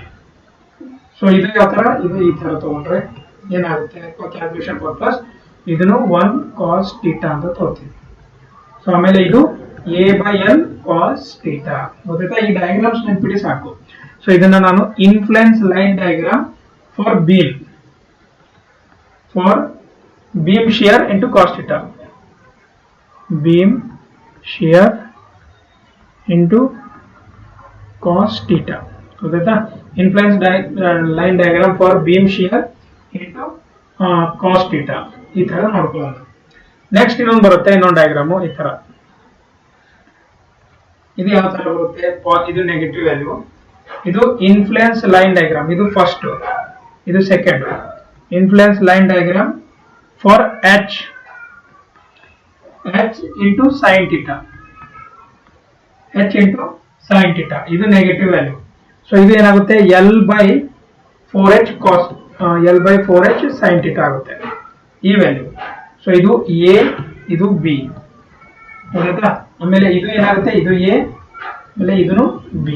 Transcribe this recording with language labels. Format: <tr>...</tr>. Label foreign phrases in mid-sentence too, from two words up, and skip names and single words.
<kn>ಸೊ ಇದು ಯಾವ ತರ, ಇದು ಈ ತರ ತಗೊಂಡ್ರೆ ಏನಾಗುತ್ತೆ</kn> <en>calculation purpose</en> <kn>ಇದನ್ನು 1</kn> <en>cos theta</en> <kn>ಅಂತ ತೊಗೊಳ್ತೀನಿ. ಸೊ ಆಮೇಲೆ ಇದು</kn> <en>A by L cos theta.</en> <kn>ಗೊತ್ತಾಯ್ತಾ? ಈ ಡಯಾಗ್ರಾಮ್ಸ್ ನೆನ್ಪಿಡಿ ಸಾಕು. ಸೊ ಇದನ್ನ ನಾನು</kn> <en>influence line diagram for beam shear into cos theta, beam shear into cos theta.</en> <kn>ಗೊತ್ತಾಯ್ತಾ?</kn> <en>influence line diagram for beam shear into cos theta.</en> <kn>ಈ ತರ ನೋಡ್ಕೊಳ್ಳೋಣ. ನೆಕ್ಸ್ಟ್ ಇನ್ನೊಂದು ಬರುತ್ತೆ, ಇನ್ನೊಂದು ಡಯಾಗ್ರಾಮು ಈ ತರ. ಇದು ಯಾವ ತರ ಬರುತ್ತೆ, ಇದು</kn> <en>negative value,</en> <kn>ಇದು</kn> <en>influence line diagram,</en> <kn>ಇದು ಫಸ್ಟ್, ಇದು ಸೆಕೆಂಡ್.</kn> <en>influence line diagram for h into sin theta, h into sin theta.</en> <kn>ಇದು</kn> <en>negative value.</en> <kn>ಸೊ ಇದು ಏನಾಗುತ್ತೆ</kn> <en>L by 4h cos L by 4h sin theta</en> <kn>ಆಗುತ್ತೆ ಈ ವ್ಯಾಲ್ಯೂ. ಸೊ ಇದು A, ಇದು B. ಗೊತ್ತಾಯ್ತಾ? ಆಮೇಲೆ ಇದು ಏನಾಗುತ್ತೆ, ಇದು A, ಆಮೇಲೆ ಇದನ್ನು B.</kn>